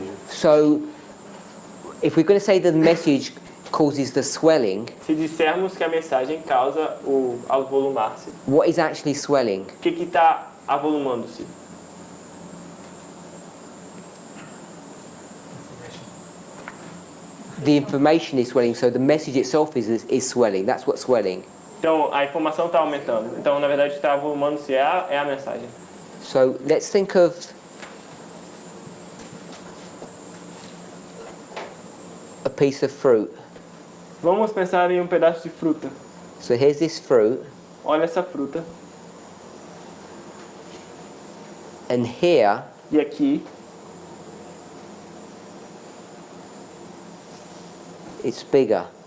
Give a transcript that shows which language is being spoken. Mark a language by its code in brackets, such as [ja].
[en] So if we're going to say the message causes the swelling, [pt] Se dissermos que a mensagem causa o avolumar-se, [en] what is actually swelling? [pt] o que está avolumando-se? [en] The information is swelling, so the message itself is swelling. That's what's swelling. [pt] Então, a informação está aumentando. Então, na verdade, o que está avolumando-se é a mensagem. [en] So let's think of a piece of fruit. [pt] Vamos pensar em um pedaço de fruta. [en] So here's this fruit, [pt] Olha essa fruta. [en] and here [pt] E aqui, [en] it's bigger.